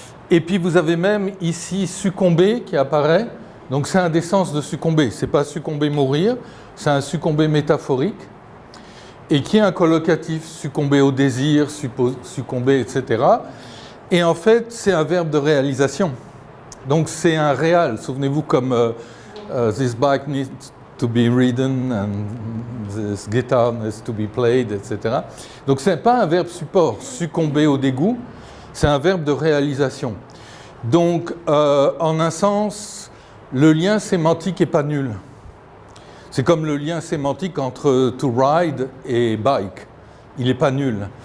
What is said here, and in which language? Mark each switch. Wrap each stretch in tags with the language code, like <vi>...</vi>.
<fr>Et puis vous avez même ici succomber qui apparaît. Donc c'est un des sens de succomber. C'est pas succomber mourir, c'est un succomber métaphorique. Et qui est un collocatif, succomber au désir, succomber, etc. Et en fait, c'est un verbe de réalisation. Donc c'est un réal. Souvenez-vous comme</fr> <en>this bike needs to be ridden and this guitar needs to be played, etc.</en> <fr>Donc ce n'est pas un verbe support, succomber au dégoût, c'est un verbe de réalisation. Donc en un sens, le lien sémantique n'est pas nul. C'est comme le lien sémantique entre to ride et bike. Il n'est pas nul.</fr>